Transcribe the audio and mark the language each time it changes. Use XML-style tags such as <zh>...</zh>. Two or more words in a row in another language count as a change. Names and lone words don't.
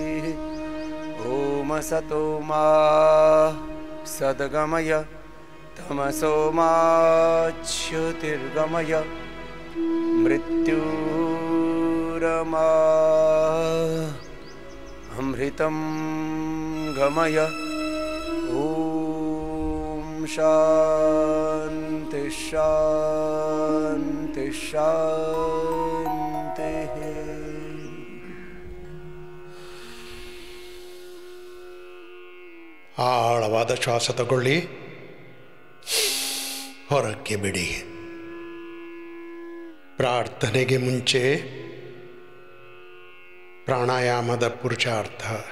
<sa>ॐ असतो मा सद्गमय तमसो मा ज्योतिर्गमय मृत्युरमा अमृतं गमय। ॐ शान्ति शान्ति शान्तिः।</sa> <kn>ಆಳವಾದ ಶ್ವಾಸ ತಗೊಳ್ಳಿ, ಹೊರಕ್ಕೆ ಬಿಡಿ. ಪ್ರಾರ್ಥನೆಗೆ ಮುಂಚೆ ಪ್ರಾಣಾಯಾಮದ ಪುರುಷಾರ್ಥ.</kn>